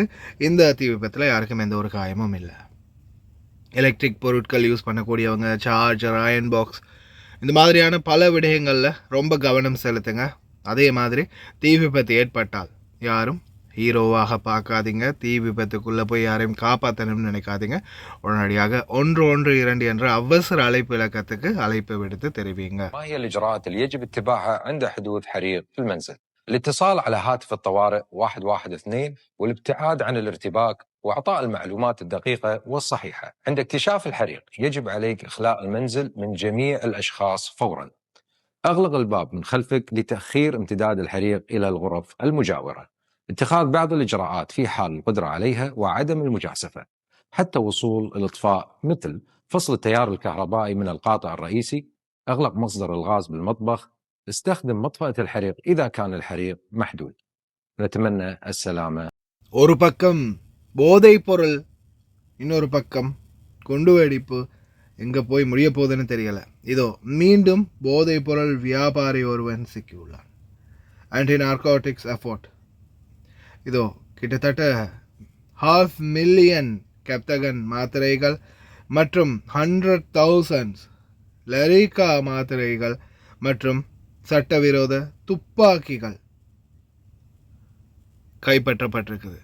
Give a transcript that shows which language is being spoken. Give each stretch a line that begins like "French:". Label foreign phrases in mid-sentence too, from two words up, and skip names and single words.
Tamil: இந்த தீ விபத்தில் யாருக்கும் எந்த ஒரு காயமும் இல்லை. எலக்ட்ரிக் பொருட்கள் யூஸ் பண்ணக்கூடியவங்க, சார்ஜர்,
English: iron box,
Tamil: இந்த மாதிரியான பல விடயங்களில் ரொம்ப கவனம் செலுத்துங்க. அதே மாதிரி தீ விபத்து ஏற்பட்டால் யாரும் ஹீரோவாக பார்க்காதீங்க. தீ விபத்துக்குள்ளே போய் யாரையும் காப்பாற்றணும்னு நினைக்காதீங்க. உடனடியாக 112 என்ற அவசர அழைப்பு இலக்கத்துக்கு அழைப்பு விடுத்து தெரிவிங்க.
Arabic: ما هي الإجراءات اللي يجب اتباعها عند حدوث حريق في المنزل؟ الاتصال على هاتف الطوارئ 112 والابتعاد عن الارتباك وإعطاء المعلومات الدقيقة والصحيحة. عند اكتشاف الحريق يجب عليك إخلاء المنزل من جميع الأشخاص فوراً. أغلق الباب من خلفك لتأخير امتداد الحريق إلى الغرف المجاورة. اتخاذ بعض الإجراءات في حال القدرة عليها وعدم المجازفة حتى وصول الإطفاء، مثل فصل التيار الكهربائي من القاطع الرئيسي، أغلق مصدر الغاز بالمطبخ، استخدم مطفأة الحريق إذا كان الحريق محدود. نتمنى السلامة.
Tamil: ஒரு பக்கம் போதைப் பொருள், இன்னொரு பக்கம் குண்டுவெடிப்பு. எங்கே போய் முடிய போகுதுன்னு தெரியலை. இதோ மீண்டும் போதைப் பொருள் வியாபாரி ஒருவன் சிக்கியுள்ளான்.
English: anti narcotics effort.
Tamil: இதோ கிட்டத்தட்ட 500,000 கெப்டகன் மாத்திரைகள் மற்றும் 100,000 லரிகா மாத்திரைகள் மற்றும் சட்டவிரோத துப்பாக்கிகள் கைப்பற்றப்பட்டிருக்குது.